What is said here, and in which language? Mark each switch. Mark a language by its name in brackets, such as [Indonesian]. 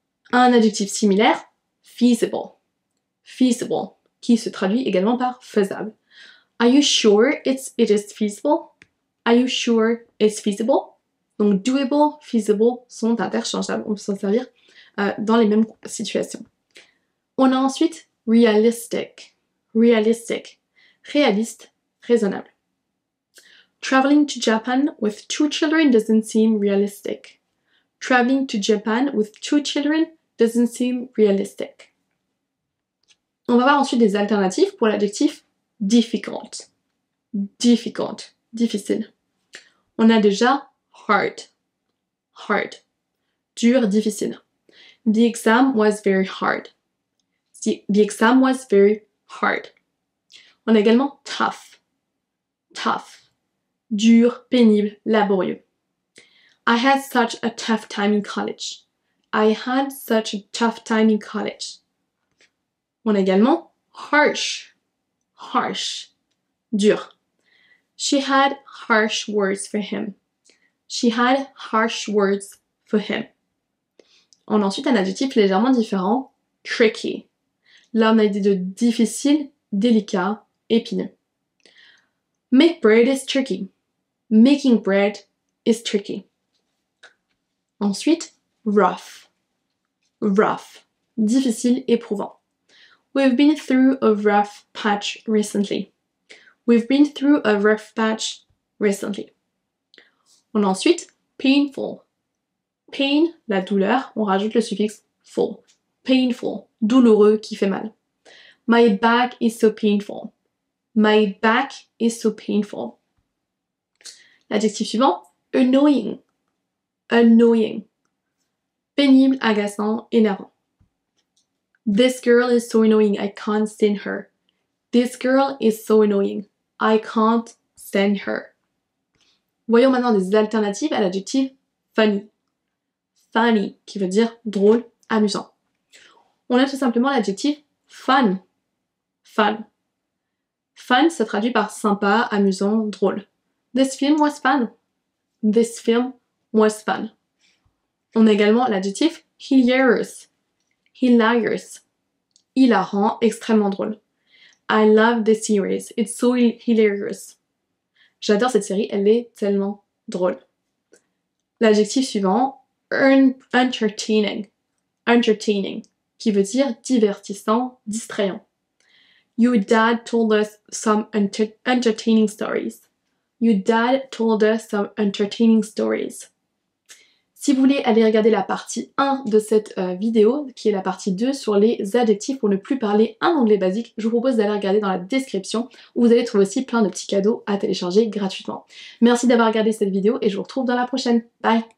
[French] Un adjectif similaire, feasible. Feasible, qui se traduit également par faisable. [English] Are you sure it is feasible? Are you sure it's feasible? [French] Donc doable, feasible sont interchangeables, on peut s'en servir dans les mêmes situations. On a ensuite realistic. Realistic. Réaliste, raisonnable. [English] Traveling to Japan with 2 children doesn't seem realistic. Traveling to Japan with 2 children doesn't seem realistic. [French] On va voir ensuite des alternatives pour l'adjectif difficult. Difficult, difficile. On a déjà hard. Hard. Dur, difficile. [English] The exam was very hard. The exam was very hard. [French] On a également tough. Tough. Dur, pénible, laborieux. [English] I had such a tough time in college. I had such a tough time in college. [French] On a également harsh. Harsh. Dur. [English] She had harsh words for him. She had harsh words for him. [French] On a ensuite un adjectif légèrement différent, tricky. Là, on a l'idée de difficile, délicat, épineux. [English] Make bread is tricky. Making bread is tricky. [French] Ensuite, rough. Rough. Difficile, éprouvant. [English] We've been through a rough patch recently. We've been through a rough patch recently. On a ensuite painful. Pain, la douleur, on rajoute le suffixe ful. Painful, [French] douloureux, qui fait mal. [English] My back is so painful. My back is so painful. [French] L'adjectif suivant, [English] annoying. Annoying. [French] Pénible, agaçant, énervant. [English] This girl is so annoying, I can't stand her. This girl is so annoying, I can't stand her. [French] Voyons maintenant des alternatives à l'adjectif funny. Funny, qui veut dire drôle, amusant. On a tout simplement l'adjectif fun. Fun. Fun se traduit par sympa, amusant, drôle. [English] This film was fun. This film was fun. [French] On a également l'adjectif hilarious. Hilarious. Hilarant, extrêmement drôle. [English] I love this series. It's so hilarious. [French] J'adore cette série, elle est tellement drôle. L'adjectif suivant, entertaining. Entertaining, qui veut dire divertissant, distrayant. [English] Your dad told us some entertaining stories. Your dad told us some entertaining stories. [French] Si vous voulez aller regarder la partie 1 de cette vidéo, qui est la partie 2 sur les adjectifs pour ne plus parler un anglais basique, je vous propose d'aller regarder dans la description où vous allez trouver aussi plein de petits cadeaux à télécharger gratuitement. Merci d'avoir regardé cette vidéo et je vous retrouve dans la prochaine. Bye!